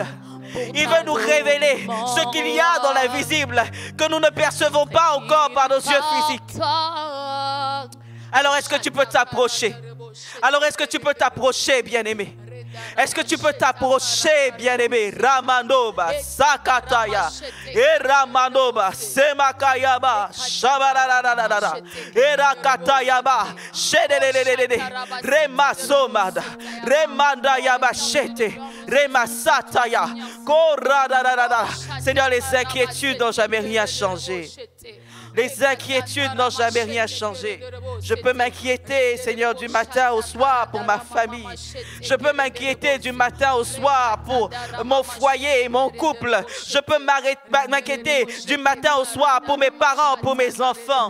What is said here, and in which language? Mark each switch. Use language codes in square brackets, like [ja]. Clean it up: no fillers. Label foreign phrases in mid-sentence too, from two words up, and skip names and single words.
[fr] Il veut nous révéler ce qu'il y a dans l'invisible que nous ne percevons pas encore par nos yeux physiques. Alors est-ce que tu peux t'approcher? Alors est-ce que tu peux t'approcher, bien-aimé? Est-ce que tu peux t'approcher, bien-aimé? Ramanoba, Sakataya, et Ramanoba, Semakayaba, Shabarada, Erakatayaba, Shedede, Remasomada, Remandayaba, Shete, Remasataya, Korada. Seigneur, les inquiétudes n'ont jamais rien changé. Les inquiétudes n'ont jamais rien changé. Je peux m'inquiéter, Seigneur, du matin au soir pour ma famille. Je peux m'inquiéter du matin au soir pour mon foyer et mon couple. Je peux m'inquiéter du matin au soir pour mes parents, pour mes enfants.